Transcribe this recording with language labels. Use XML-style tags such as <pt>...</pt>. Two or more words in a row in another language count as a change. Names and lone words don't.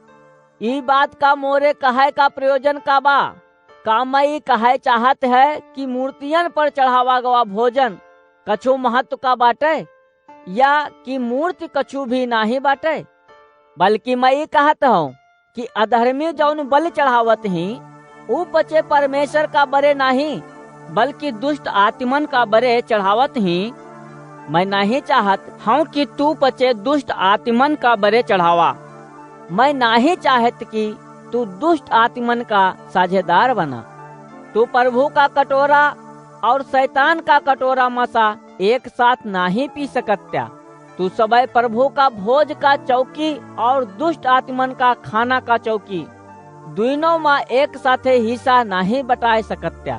<awa>ई बात का मोरे कहे का प्रयोजन का बा? का मैं कहे चाहत है कि मूर्तियन पर चढ़ावा गवा भोजन कछु महत्व का बाटे, या कि मूर्ति कछु भी नहीं बाटे? बल्कि मैं ये कहता हूँ कि अधर्मी जौन बलि चढ़ावत ही ऊ पचे परमेश्वर का बरे नहीं, बल्कि दुष्ट आत्मन का बरे चढ़ावत ही। मैं नहीं चाहत हूँ कि तू पचे दुष्ट आत्मन का बरे चढ़ावा। मैं नहीं चाहत कि तू दुष्ट आत्मन का साझेदार बना। तू प्रभु का कटोरा और शैतान का कटोरा मसा एक साथ नहीं पी सकत्या। तू सबे प्रभु का भोज का चौकी और दुष्ट आत्मन का खाना का चौकी दोनों में एक साथे हिस्सा नहीं बटाए सकत्या।</awa>